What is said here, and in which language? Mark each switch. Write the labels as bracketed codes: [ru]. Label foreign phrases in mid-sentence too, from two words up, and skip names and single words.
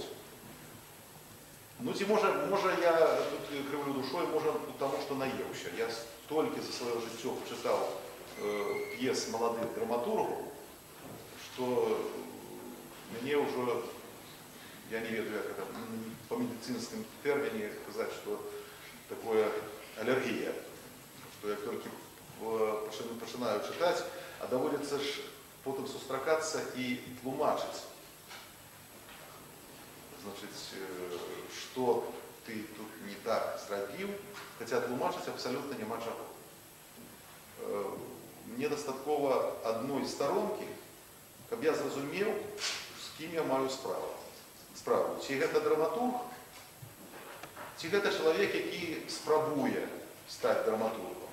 [be] Ну ці можа я тут крыўлю душой, можа таму, што наеўся. Я столькі за сваё жыццё чытаў п'ес маладых драматургаў, што мне ўжо, я не ведаю, [ru] як это по медицинским термине сказать, что такое аллергия, что я только начинаю читать, а доводится ж потом сустракаться и тлумачить. Значит, что ты тут не так зрабіў, хотя тлумачить абсолютно нема чаго. [be] Мне дастаткова одной сторонки, каб я зразумеў, з кім я маю справу. Ці гэта драматург, Ці гэта чалавек, які спрабуе стаць драматургам.